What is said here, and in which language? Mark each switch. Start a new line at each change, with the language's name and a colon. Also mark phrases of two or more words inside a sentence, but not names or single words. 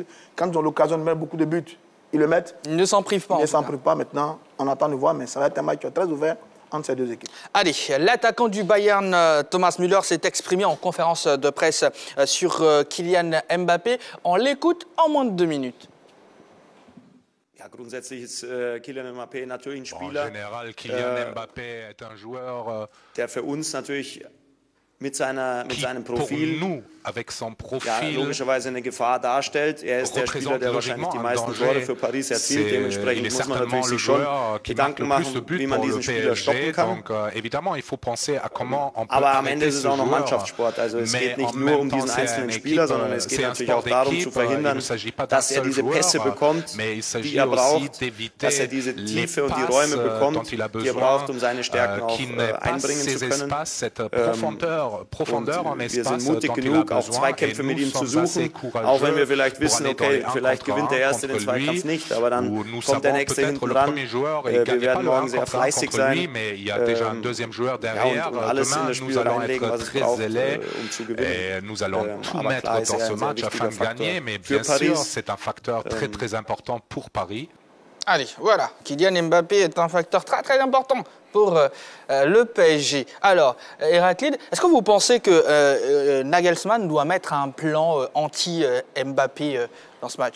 French: Quand ils ont l'occasion de mettre beaucoup de buts, ils le mettent. Ils ne s'en privent pas. Ils ne s'en privent pas maintenant. On attend de voir, mais ça va être un match très ouvert entre ces deux équipes. Allez, l'attaquant du Bayern, Thomas Müller, s'est exprimé en conférence de presse sur Kylian Mbappé. On l'écoute en moins de 2 minutes.
German: Ja, grundsätzlich ist Kylian Mbappé natürlich ein Spieler,
French: en général, Kylian Mbappé est un joueur
German: der für uns natürlich mit seinem Profil,
French: pour nous, avec son profil,
German: ja, logischerweise eine Gefahr darstellt. Er ist der Spieler, der wahrscheinlich die meisten Tore für Paris erzielt. Dementsprechend muss man natürlich sich schon Gedanken machen, wie man diesen Spieler stoppen kann.
French: Donc, évidemment, il faut penser à comment on peut
German: Aber am Ende ist es auch noch Mannschaftssport. Also es geht nicht nur um diesen einzelnen Spieler, sondern es geht natürlich auch darum zu verhindern, dass er diese Pässe bekommt, die er braucht, dass er diese Tiefe und die Räume bekommt, die er braucht, um seine Stärken auch einbringen zu können. Wir sind mutig genug, auch Zweikämpfe mit ihm zu suchen, auch wenn wir vielleicht wissen, okay, vielleicht gewinnt der Erste den Zweikampf nicht, aber dann kommt der Nächste hinten ran. Wir werden morgen sehr fleißig sein und alles in das Spiel reinlegen, was es braucht, um zu gewinnen. Aber klar ist er ein sehr wichtiger Faktor für Paris.
French: C'est un facteur très très important pour Paris. Allez, voilà, Kylian Mbappé est un facteur très très important pour le PSG. Alors, Héraclide, est-ce que vous pensez que Nagelsmann doit mettre un plan anti-Mbappé dans ce match?